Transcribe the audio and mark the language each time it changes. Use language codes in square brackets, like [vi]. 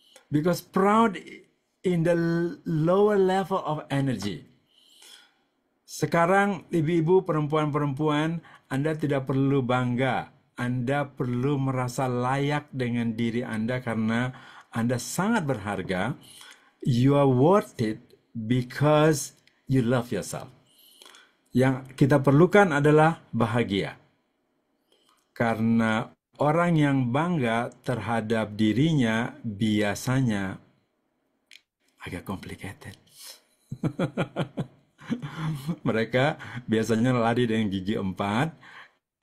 [en] Because proud in the lower level of energy. [id] Sekarang ibu-ibu, perempuan-perempuan, Anda tidak perlu bangga. Anda perlu merasa layak dengan diri Anda karena Anda sangat berharga. [en] You are worth it because you love yourself. [id] Yang kita perlukan adalah bahagia. Karena orang yang bangga terhadap dirinya biasanya agak complicated. Mereka biasanya lari dengan gigi 4.